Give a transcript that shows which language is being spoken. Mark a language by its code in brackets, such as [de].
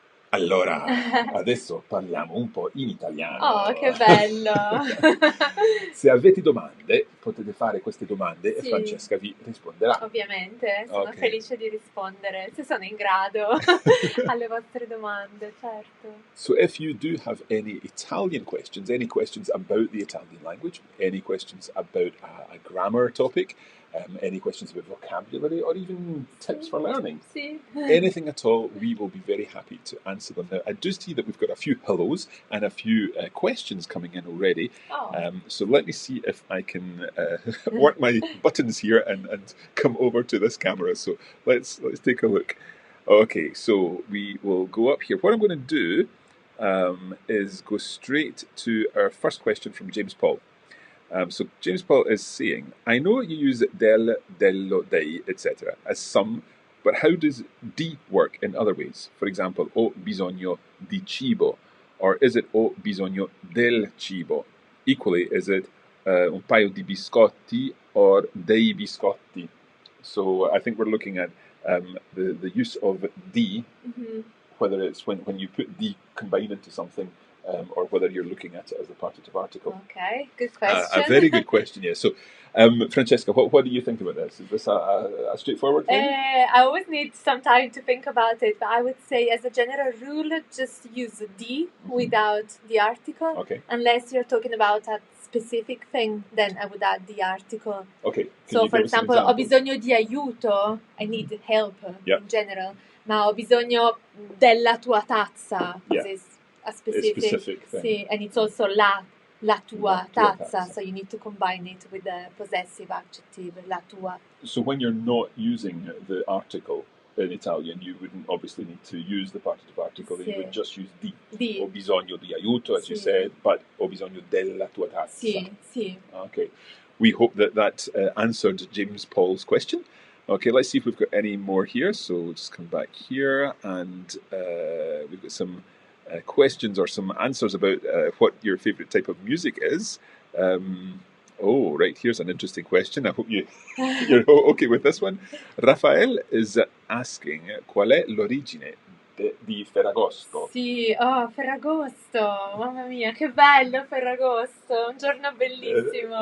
[it] Allora, adesso parliamo un po' in italiano. Oh, che bello! Se avete domande, potete fare queste domande e Sì. Francesca vi risponderà. Ovviamente, sono Ok. felice di rispondere, se sono in grado, alle vostre domande, certo. [en] So if you do have any Italian questions, any questions about the Italian language, any questions about a grammar topic, any questions about vocabulary, or even tips for learning, [it] Sì. [en] anything at all, we will be very happy to answer them. Now, I do see that we've got a few hellos and a few questions coming in already. Oh. So let me see if I can work my buttons here and come over to this camera. So let's take a look. Okay, so we will go up here. What I'm going to do is go straight to our first question from James Paul. So James Paul is saying, I know you use del, dello, dei, etc. as some, but how does di work in other ways? For example, [it] ho bisogno di cibo, [en] or is it [it] ho bisogno del cibo? [en] Equally, is it [it] un paio di biscotti [en] or [it] dei biscotti? [en] So I think we're looking at the use of di, whether it's when you put di combined into something, or whether you're looking at it as a partitive article. Okay, good question. A very good question, yes. So, Francesca, what do you think about this? Is this a straightforward thing? I always need some time to think about it, but I would say as a general rule, just use di without the article. Okay. Unless you're talking about a specific thing, then I would add the article. Okay. So, for example, [it] ho bisogno di aiuto, [en] I need help in general. [it] Ma ho bisogno della tua tazza. [en] This is a specific thing. Sì, and it's also [it] la tua tazza, [en] so you need to combine it with the possessive adjective, la tua. So when you're not using the article in Italian, you wouldn't obviously need to use the partitive article, you would just use di. [it] Ho bisogno di aiuto, [en] as you said, but [it] ho bisogno della tua tazza. Sì. [en] Okay. We hope that answered James Paul's question. Okay, let's see if we've got any more here. So we'll just come back here, and we've got some questions or some answers about what your favourite type of music is. Right, here's an interesting question. I hope you're okay with this one. Rafael is asking, [it] qual è l'origine di Ferragosto? Sì, Ferragosto, mamma mia, che bello Ferragosto, un giorno bellissimo.